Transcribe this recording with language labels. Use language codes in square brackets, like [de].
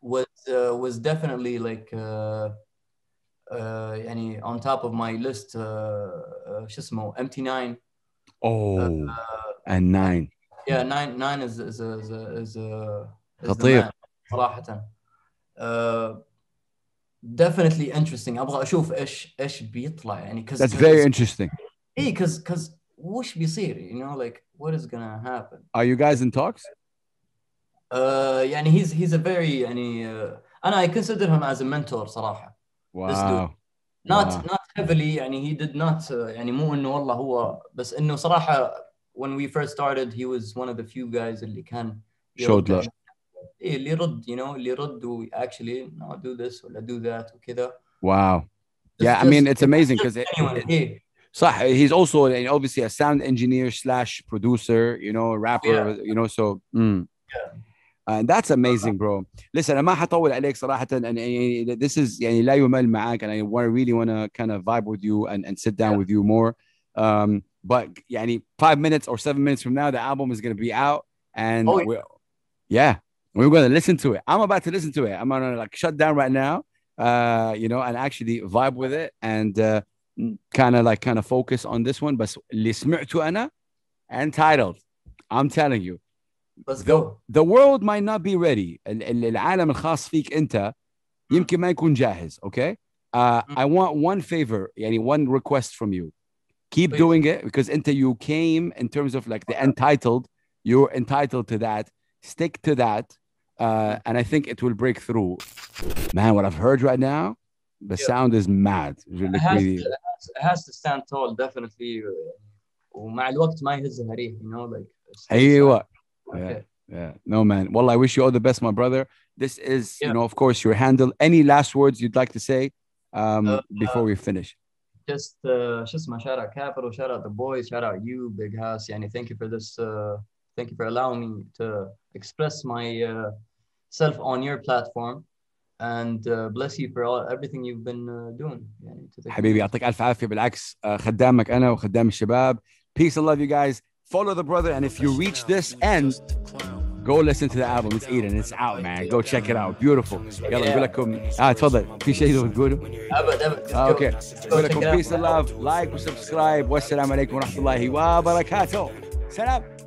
[en] Was definitely like يعني on top of my list. [ar] شو اسمه MT9. [en] And 9. Yeah, 9 is [ar] خطير صراحة. [en] Definitely interesting. [ar] أبغى أشوف إيش بيطلع يعني. [en] That's very interesting. Because [ar] وش بيصير, [en] like what is gonna happen. Are you guys in talks? يعني he's a very يعني I consider him as a mentor صراحة. Wow. This dude. Not heavily يعني he did not يعني [ar] مو إنه والله هو, بس إنه صراحة [en] when we first started he was one of the few guys [ar] اللي كان [en] showed love. [ar] اللي يرد اللي يرد و [en] actually no, do this [ar] ولا [en] do that [ar] وكذا. [en] Wow. Yeah, I mean it's amazing because صح, he's also obviously a sound engineer / producer, rapper, so and that's amazing, bro. Listen, [ar] أنا ما حطول عليك صراحة, [en] and this is [ar] يعني لا يمل معاك, [en] and I really want to kind of vibe with you and sit down with you more. But يعني 5 minutes or 7 minutes from now, the album is going to be out, and we're going to listen to it. I'm about to listen to it. I'm going to like shut down right now, and actually vibe with it and kind of focus on this one. But [ar] اللي سمعته أنا [en] Ntitled, I'm telling you, let's go. The world might not be ready. [ar] العالم الخاص فيك أنت يمكن ما يكون جاهز. [en] Okay, I want one favor, يعني one request from you. Keep doing it, because you came in terms of like the Ntitled, you're entitled to that. Stick to that, and I think it will break through. Man, what I've heard right now, the sound is mad. It has to stand tall, definitely. [ar] ومع الوقت ما يهزها ريح, like. [en] أيوة. Yeah. No, man. Well, I wish you all the best, my brother. This is, of course, your handle. Any last words you'd like to say before we finish? Just shout out Capital, shout out the boys, shout out you, Big House. Yani, thank you for this. Thank you for allowing me to express my self on your platform. and bless you for everything you've been doing. [ar] يعني, حبيبي يعطيك ألف عافية. بالعكس خدامك أنا وخدام الشباب. [en] Peace and love you guys. Follow the brother, and if you reach this end, go listen to the album. It's Eden. It's out, man. Go check it out. Beautiful. [ar] يلا نقول لكم تفضل في شيء تقوله؟ أبد. اوكي. نقول لكم [en] peace and love. [ar] لايك وسبسكرايب. والسلام عليكم ورحمة الله وبركاته. سلام.